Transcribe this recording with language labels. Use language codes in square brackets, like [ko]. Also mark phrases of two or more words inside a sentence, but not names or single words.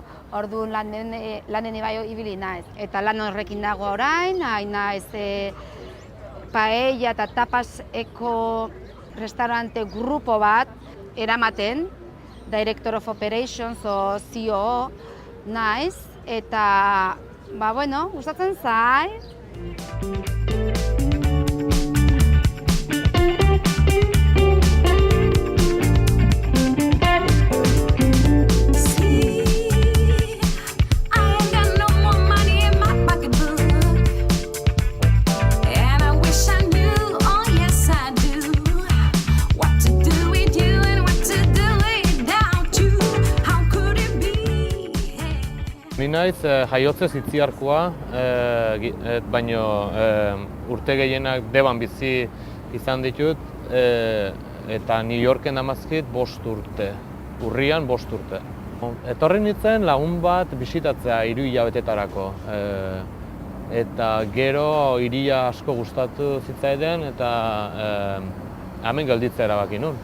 [eu] Orduan lanen ibai ibili naiz. Eta lan horrekin dago orain, hain naiz paella eta tapas eko [es] restaurante grupo [eu] bat eramaten, [en] Director of Operations [eu] o COO naiz, eta, bueno, gustatzen zait. [en] See, I ain't got no more money in my pocketbook, and I wish I knew, oh yes I do, what to do with you and what to do without you. How could it be? [eu] Ni naiz jaiotzez Itziarkoa, baino urte gehienak Deban bizi izan ditut, eta New Yorken damazkit 5 urte, urrian 5 urte. Etorri nintzen lagun bat bisitatzea 3 hilabetetarako, eta gero hiria asko gustatu zitzaiden eta hemen gelditzea erabaki nuen.